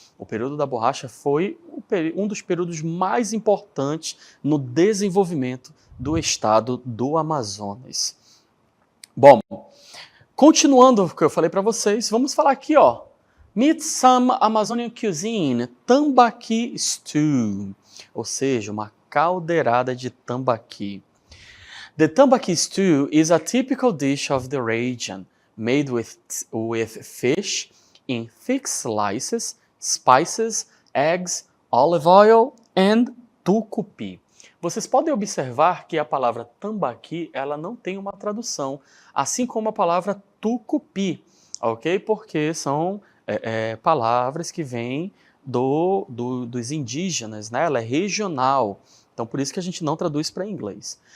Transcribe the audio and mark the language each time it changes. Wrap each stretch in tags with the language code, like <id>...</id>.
<pt>O período da borracha foi um dos períodos mais importantes no desenvolvimento do estado do Amazonas. Bom, continuando o que eu falei para vocês, vamos falar aqui,</pt> <en>Meet some Amazonian cuisine, tambaqui stew,</en> <pt>ou seja, uma caldeirada de tambaqui.</pt> <en>The tambaqui stew is a typical dish of the region, made with fish in thick slices, spices, eggs, olive oil and tucupi.</en> <pt>Vocês podem observar que a palavra tambaqui, ela não tem uma tradução, assim como a palavra tucupi, ok? Porque são palavras que vêm dos indígenas, né? Ela é regional, então por isso que a gente não traduz para inglês.</pt>